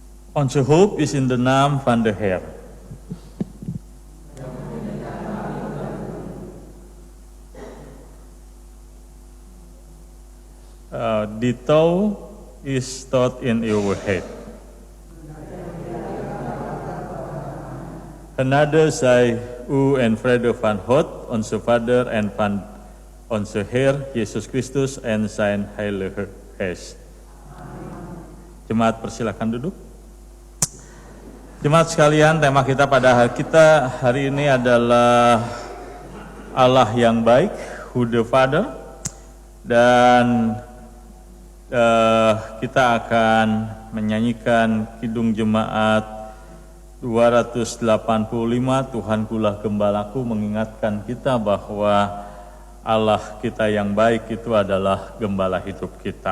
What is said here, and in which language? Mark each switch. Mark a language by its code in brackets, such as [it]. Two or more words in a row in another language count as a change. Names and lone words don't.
[nl] Onze hoop is in de naam van de Heer. Die touw is tot in eeuwigheid. Genade zij u en vrede van God, onze Vader en van onze Heer Yesus Kristus en zijn Heilige Geest. [id] Jemaat persilakan duduk. Jemaat sekalian, tema kita pada hari ini adalah Allah yang baik, [en] who the Father, [id] dan kita akan menyanyikan Kidung Jemaat 285, Tuhankulah Gembalaku, mengingatkan kita bahwa Allah kita yang baik itu adalah gembala hidup kita.